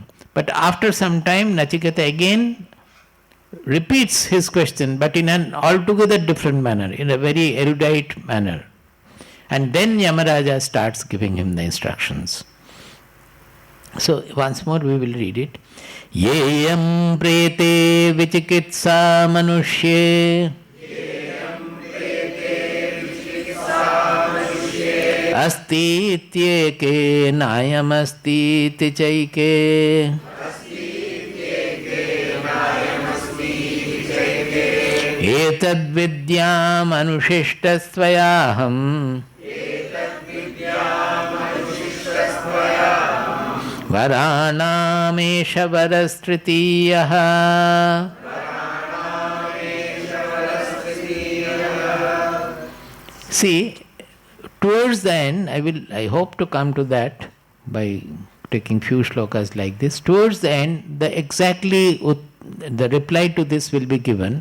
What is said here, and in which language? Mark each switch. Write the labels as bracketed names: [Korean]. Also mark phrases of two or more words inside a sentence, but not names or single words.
[English] But after some time, Nachiketa again repeats his question, but in an altogether different manner, in a very erudite manner. And then Yamaraja starts giving him the instructions. So once more we will read it. [Sanskrit] Yeyam prete vichikitsa manushye asti ityeke nayam asti tichaike etad vidyam anushishtastvayaham Varanamesha varastritiyaha. [English] See, towards the end, I hope to come to that by taking few shlokas like this. Towards the end, the reply to this will be given.